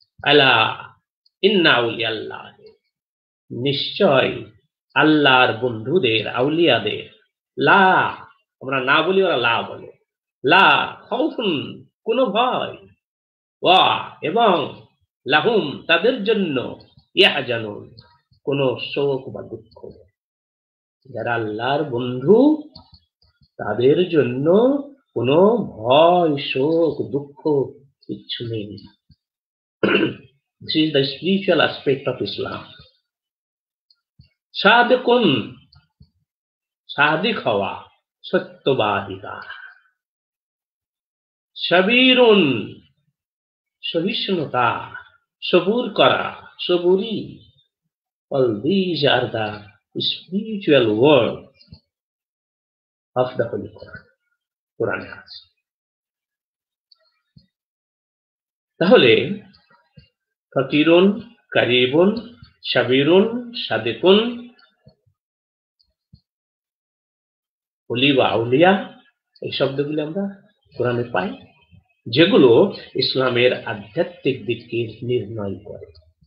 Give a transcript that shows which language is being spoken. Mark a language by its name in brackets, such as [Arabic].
[Arabic] আলা ইন্না আউলিয়াল্লাহ, [Bangla] নিশ্চয় আল্লাহর বন্ধুদের, আউলিয়াদের, লা, আমরা না বলি ওরা লা বলে, [Arabic] লা খাউফুন [Bangla] কোনো ভয়, ওয়া এবং লাহুম তাদের জন্য, [Arabic] ইয়াহজানুন [Bangla] কোনো শোক বা দুঃখ। যারা আল্লাহর বন্ধু তাদের জন্য কোনো ভয়, শোক, দুঃখ কিচ্ছু নেই। [English] This is the spiritual aspect of Islam. [Bangla] Sadikun, Sadiq হওয়া, সত্যবাদিতা, সাবিরুন, সহিষ্ণুতা, সবুর করা, সবুরি। [English] All these are the spiritual words of the Holy Quran. [Bangla] কোরআনে আছে। তাহলে ফকিরুন, কারিবুন, সাবিরুন, সাদিকুন, ওলি বা আউলিয়া, এই শব্দগুলি আমরা কোরআনে পাই, যেগুলো ইসলামের আধ্যাত্মিক দিককে নির্ণয় করে।